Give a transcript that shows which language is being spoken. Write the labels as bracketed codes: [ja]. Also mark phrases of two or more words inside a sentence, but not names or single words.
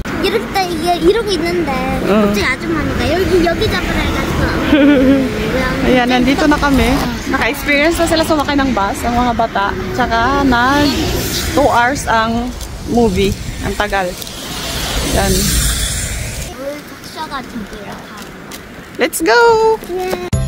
[ko] 이러고 있는데 갑자기 아줌마니까 여기 잡으라 해가지고 [tl] Ayan, nandito na kami. Naka-experience na sila sumakay ng bus, ang mga bata. Tsaka nag 2 hours ang movie. Ang tagal. Yan. [ko] 물 독서 같은 게 이렇게 하는 거. [en] Let's go! [ko] 예.